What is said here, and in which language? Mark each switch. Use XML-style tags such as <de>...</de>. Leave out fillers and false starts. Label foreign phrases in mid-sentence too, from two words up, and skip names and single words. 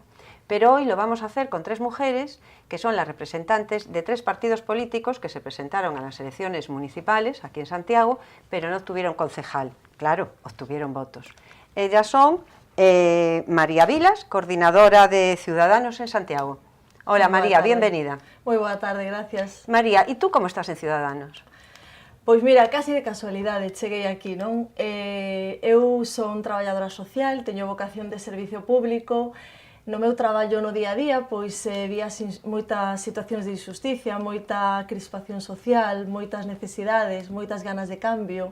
<es>Pero hoy lo vamos a hacer con tres mujeres que son las representantes de tres partidos políticos que se presentaron a las elecciones municipales aquí en Santiago, pero no obtuvieron concejal. Claro, obtuvieron votos. Ellas son María Vilas, coordinadora de Ciudadanos en Santiago. Hola María, bienvenida.</es> <gl>Moi boa tarde, gracias.</gl> <es>María, ¿y tú cómo estás en Ciudadanos?</es> <gl>Pois mira, casi de casualidade cheguei aquí, non? Eu son traballadora social, teño vocación de servicio público. No meu traballo no día a día, pois vía moitas situacións de injusticia, moita crispación social, moitas necesidades, moitas ganas de cambio.</gl>